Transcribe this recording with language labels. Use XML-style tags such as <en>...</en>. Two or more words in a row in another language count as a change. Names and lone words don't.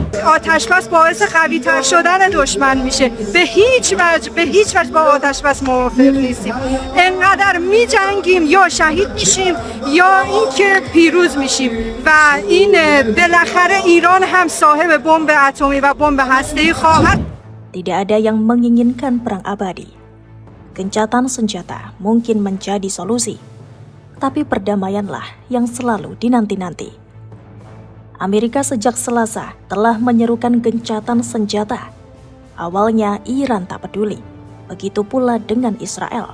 <fa>آتش بس باعث قوی تر شدن دشمن میشه. به هیچ وجه با آتش بس موافق نیستیم. انقدر میجنگیم یا شهید میشیم یا اینکه پیروز میشیم و این بالاخره ایران هم صاحب بمب اتمی و بمب هسته‌ای خواهد.</fa> <id>Tidak ada yang menginginkan perang abadi. Gencatan senjata mungkin menjadi solusi, tapi perdamaianlah yang selalu dinanti-nanti. Amerika sejak Selasa telah menyerukan gencatan senjata. Awalnya Iran tak peduli, begitu pula dengan Israel.</id>